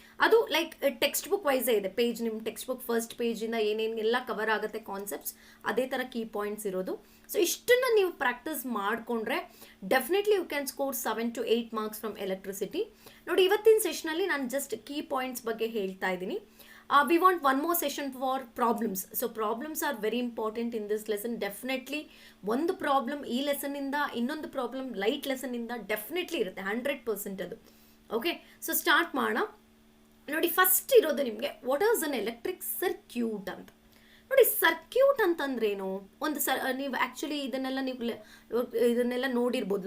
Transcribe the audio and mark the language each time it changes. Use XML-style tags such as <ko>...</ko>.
<kn>ಅದು like text book ವೈಸೇ ಇದೆ. Page ನಿಮ್ಮ ಟೆಕ್ಸ್ಟ್ ಬುಕ್ ಫಸ್ಟ್ ಪೇಜಿಂದ ಏನೇನೆಲ್ಲ ಕವರ್ ಆಗುತ್ತೆ ಕಾನ್ಸೆಪ್ಟ್ಸ್, ಅದೇ ಥರ ಕೀ ಪಾಯಿಂಟ್ಸ್ ಇರೋದು. ಸೊ ಇಷ್ಟನ್ನು ನೀವು ಪ್ರಾಕ್ಟೀಸ್ ಮಾಡಿಕೊಂಡ್ರೆ</kn> <en>Definitely you can score 7 to 8 marks from electricity.</en> <kn>ನೋಡಿ, ಇವತ್ತಿನ ಸೆಷನಲ್ಲಿ ನಾನು ಜಸ್ಟ್ ಕೀ ಪಾಯಿಂಟ್ಸ್ ಬಗ್ಗೆ ಹೇಳ್ತಾ ಇದ್ದೀನಿ.</kn> <en>We want one more session for problems. So problems are very important in this lesson.</en> <kn>Definitely ಒಂದು ಪ್ರಾಬ್ಲಮ್ ಈ ಲೆಸನ್ನಿಂದ ಇನ್ನೊಂದು ಪ್ರಾಬ್ಲಮ್ ಲೈಟ್ ಲೆಸನ್ನಿಂದ ಡೆಫಿನೆಟ್ಲಿ ಇರುತ್ತೆ, 100% ಅದು. ಓಕೆ, ಸೊ ಸ್ಟಾರ್ಟ್ ಮಾಡೋಣ. ನೋಡಿ, ಫಸ್ಟ್ ಇರೋದು ನಿಮಗೆ</kn> <en>what is an electric circuit</en> <kn>ಅಂತ. ನೋಡಿ, ಸರ್ಕ್ಯೂಟ್ ಅಂತಂದ್ರೇನು? ಒಂದು ನೀವು ಆ್ಯಕ್ಚುಲಿ ಇದನ್ನೆಲ್ಲ ನೋಡಿರ್ಬೋದು.</kn>